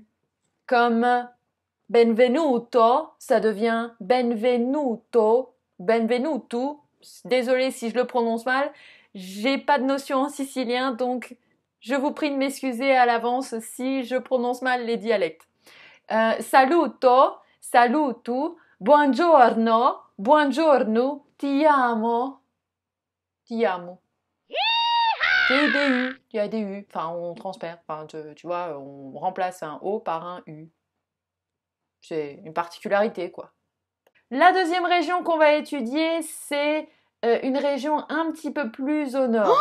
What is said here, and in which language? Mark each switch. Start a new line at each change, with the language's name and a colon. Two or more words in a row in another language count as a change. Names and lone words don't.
French: Comme benvenuto, ça devient
Italian: benvenuto, benvenuto.
French: Désolée si je le prononce mal, j'ai pas de notion en sicilien, donc je vous prie de m'excuser à l'avance si je prononce mal les dialectes.
Italian: Saluto, saluto, buongiorno, buongiorno, ti amo, ti amo.
French: Tu as des U, enfin on transfère, enfin tu vois, on remplace un O par un U. C'est une particularité, quoi. La deuxième région qu'on va étudier, c'est une région un petit peu plus au nord.